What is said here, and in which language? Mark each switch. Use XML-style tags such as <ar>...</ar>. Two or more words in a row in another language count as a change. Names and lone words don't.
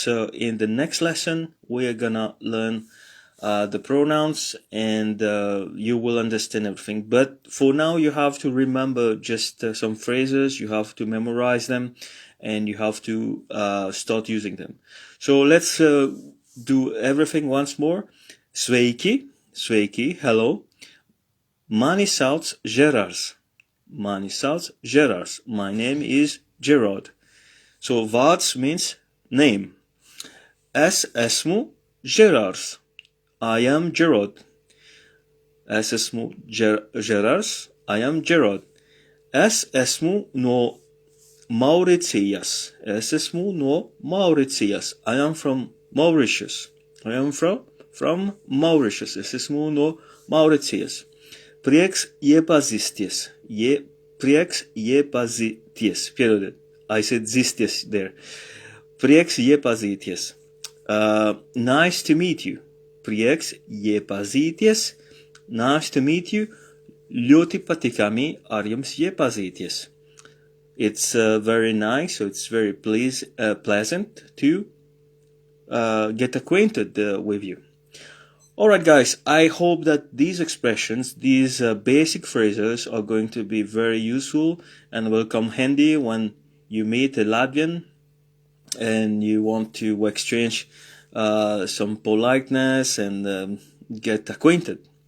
<en>In the next lesson, we are gonna learn the pronouns, and you will understand everything. But for now, you have to remember just some phrases. You have to memorize them, and you have to start using them. So let's do everything once more.</en> <lv>Sveiki, hello. Mani sauc Gerards. Mani sauc Gerards.</lv> <en>My name is Gerard. So vārds means name.</en> <lv>Es esmu Gerards.</lv> <en>I am Gerard.</en> <lv>Es esmu Gerards.</lv> <en>I am Gerard.</en> <lv>Es esmu no Mauritius. Es esmu no Mauritius.</lv> <en>I am from Mauritius. I am from Mauritius.</en> <lv>Es esmu no Mauritius. Prieks iepazīsties. Prieks iepazīties. Piedodiet,</lv> <en>I said zisties there.</en> <lv>Prieks iepazīties.</lv> <en>Nice to meet you.</en> <lv>Prieks iepazīties.</lv> <en>Nice to meet you.</en> <lv>Ļoti patīkami ar jums iepazīties.</lv> <en>It's very nice, so it's very pleasant to get acquainted with you. Alright guys, I hope that these expressions, these basic phrases are going to be very useful and will come handy when you meet a Latvian and you want to exchange some politeness and get acquainted.</en>